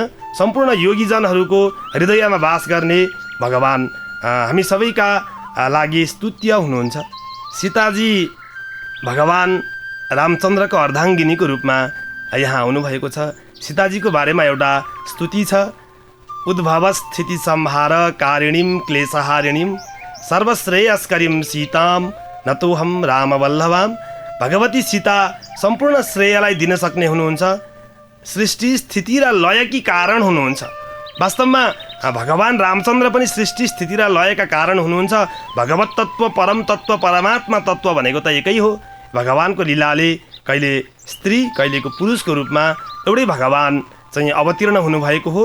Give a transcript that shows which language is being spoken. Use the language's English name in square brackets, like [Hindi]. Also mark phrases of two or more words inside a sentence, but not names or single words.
[Nepali] सम्पूर्ण योगीजनहरूको हृदयमा वास गर्ने भगवान हामी सबैका लागि स्तुत्य हुनुहुन्छ। सीताजी भगवान रामचन्द्रको अर्धाङ्गिनीको रूपमा यहाँ आउनुभएको छ। सीताजीको बारेमा एउटा स्तुति छ, [Sanskrit] उद्भव स्थिति संहार कारिणीं क्लेशहारिणीं सर्वश्रेयस्करीं सीतां नतोहम रामवल्लभाम। [Nepali] भगवती सीता सम्पूर्ण श्रेयलाई दिन सक्ने हुनुहुन्छ, सृष्टि स्थिति र लयकी कारण हुनुहुन्छ। वास्तवमा भगवान रामचन्द्र पनि सृष्टि स्थिति र लयका कारण हुनुहुन्छ। भगवत तत्त्व, परम तत्त्व, परमात्मा तत्त्व भनेको त एकै हो। भगवानको लीलाले कहिले स्त्री कहिलेको पुरुषको रूपमा एउटै भगवान चाहिँ अवतीर्ण हुनुभएको हो।